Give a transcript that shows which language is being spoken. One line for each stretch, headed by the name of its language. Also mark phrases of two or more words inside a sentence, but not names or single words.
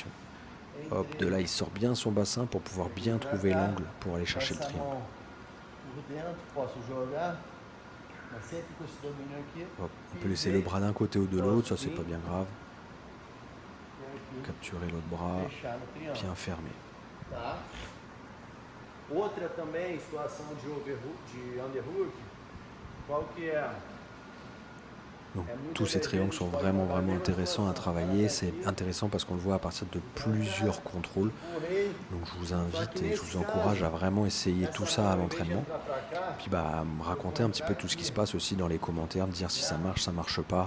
French: Hop, de là, il sort bien son bassin pour pouvoir bien trouver l'angle pour aller chercher le triangle. Hop, on peut laisser le bras d'un côté ou de l'autre, ça c'est pas bien grave. Capturer l'autre bras, bien fermé.
Portuguese: Outra também situação de underhook, qual que é?
French: Donc, tous ces triangles sont vraiment intéressants à travailler. C'est intéressant parce qu'on le voit à partir de plusieurs contrôles. Donc je vous invite et je vous encourage à vraiment essayer tout ça à l'entraînement. Puis à me raconter un petit peu tout ce qui se passe aussi dans les commentaires, me dire si ça marche pas.